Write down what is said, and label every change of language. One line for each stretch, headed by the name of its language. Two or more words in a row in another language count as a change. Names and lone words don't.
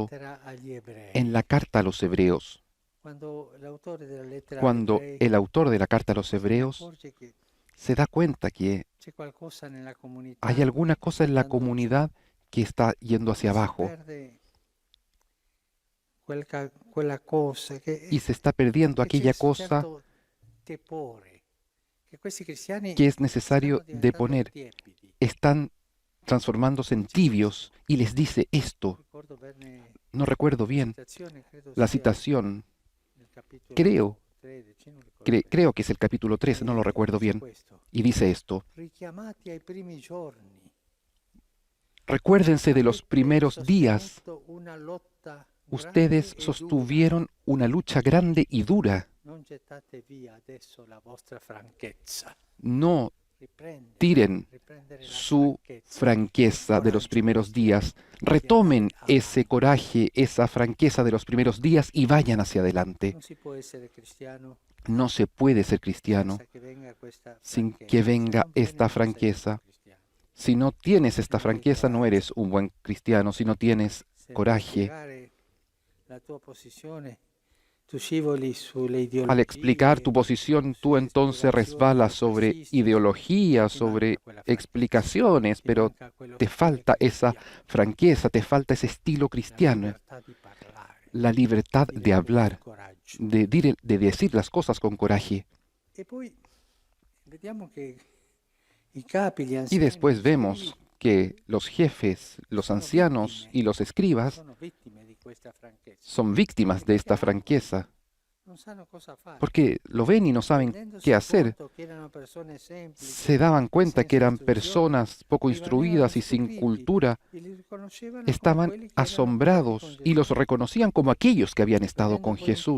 Italian: lettera agli ebrei.
Spanish: en la carta a los hebreos,
Italian: Quando l'autore della lettera agli
Spanish: cuando
Italian: ebrei
Spanish: el autor de la carta a los
Italian: si
Spanish: hebreos
Italian: accorge che
Spanish: se da cuenta que
Italian: c'è qualcosa nella comunità
Spanish: hay alguna
Italian: che
Spanish: cosa
Italian: sta
Spanish: en la
Italian: andando giù.
Spanish: comunidad que está yendo hacia
Italian: Si
Spanish: abajo
Italian: perde quella cosa
Spanish: y se está perdiendo
Italian: che c'è
Spanish: aquella
Italian: un
Spanish: cosa
Italian: certo tepore, che questi cristiani
Spanish: que es necesario
Italian: stanno
Spanish: de
Italian: diventando
Spanish: poner.
Italian: tiepidi.
Spanish: Están transformándose en tibios y les dice esto.
Italian: Ricordo bene
Spanish: No recuerdo
Italian: la
Spanish: bien
Italian: citazione, credo
Spanish: la
Italian: sia
Spanish: citación,
Italian: nel capitolo
Spanish: creo,
Italian: 13, non ricordo bene.
Spanish: creo que es el capítulo 3, no lo recuerdo
Italian: Dice
Spanish: bien,
Italian: questo:
Spanish: y dice esto.
Italian: richiamati ai primi giorni.
Spanish: Recuérdense de los
Italian: Avete
Spanish: primeros días.
Italian: sostenuto una lotta
Spanish: Ustedes
Italian: grande e
Spanish: sostuvieron una lucha grande y dura.
Italian: dura. Non gettate via adesso la vostra franchezza.
Spanish: No
Italian: Riprendere,
Spanish: tiren
Italian: riprendere la
Spanish: su
Italian: franchezza,
Spanish: franqueza
Italian: il
Spanish: de los
Italian: coraggio
Spanish: primeros
Italian: cristiano.
Spanish: días. Retomen
Italian: Siete
Spanish: ese
Italian: avanti.
Spanish: coraje, esa franqueza de los primeros días y vayan hacia adelante.
Italian: Non si può essere cristiano
Spanish: No se puede ser cristiano
Italian: senza che venga questa
Spanish: sin
Italian: franchezza.
Spanish: que
Italian: Se
Spanish: venga
Italian: non viene,
Spanish: esta
Italian: non sei un
Spanish: franqueza.
Italian: cristiano.
Spanish: Si no tienes esta franqueza, no eres un buen cristiano. Si no tienes
Italian: Se nel
Spanish: coraje,
Italian: spiegare la tua posizione, tu scivoli sulle ideologie,
Spanish: al explicar tu posición, tú
Italian: sulle
Spanish: entonces
Italian: spiegazioni
Spanish: resbalas sobre
Italian: classistiche,
Spanish: ideologías,
Italian: ti
Spanish: sobre
Italian: manca quella franchezza,
Spanish: explicaciones,
Italian: ti
Spanish: pero
Italian: manca quello
Spanish: te
Italian: stile
Spanish: falta esa
Italian: cristiano,
Spanish: franqueza, te falta ese estilo
Italian: la
Spanish: cristiano,
Italian: libertà di parlare,
Spanish: la libertad
Italian: di
Spanish: de
Italian: dire con
Spanish: hablar,
Italian: coraggio.
Spanish: de decir las cosas con coraje.
Italian: E poi vediamo che i capi, gli
Spanish: Y
Italian: anziani,
Spanish: después
Italian: gli
Spanish: vemos
Italian: scribi
Spanish: que los jefes, los
Italian: sono
Spanish: ancianos
Italian: vittime,
Spanish: y los escribas
Italian: sono vittime di questa franchezza.
Spanish: son víctimas de esta franqueza. porque lo ven y no saben qué hacer. Se daban cuenta que eran personas poco instruidas y sin cultura. Estaban asombrados y los reconocían como aquellos que habían estado con Jesús.